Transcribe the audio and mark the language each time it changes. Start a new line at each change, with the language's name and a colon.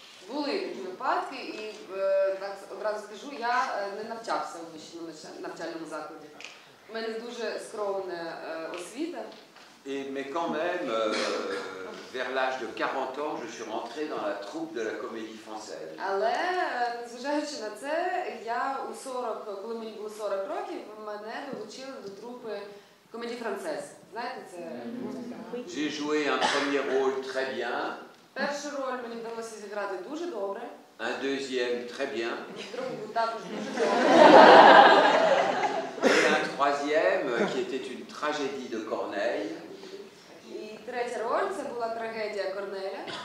Ukrainian: Були такі випадки, і так одразу скажу, я не навчався у вищому навчальному закладі. У мене дуже скромна освіта.
French: Mais quand même, vers l'âge de 40 ans, je suis rentré dans la troupe de la Comédie Française.
Ukrainian: Але, незважаючи на це, коли мені було 40 років, мене долучили до трупи Comédie Française. Знаєте, це музика?
French: J'ai joué un premier rôle très bien,
Ukrainian: Першу роль мені вдалося зіграти дуже добре,
French: un deuxième très bien,
Ukrainian: другу також дуже добре.
French: et un troisième qui était une tragédie de Corneille,
Ukrainian: І третя роль – це була трагедія Корнеля.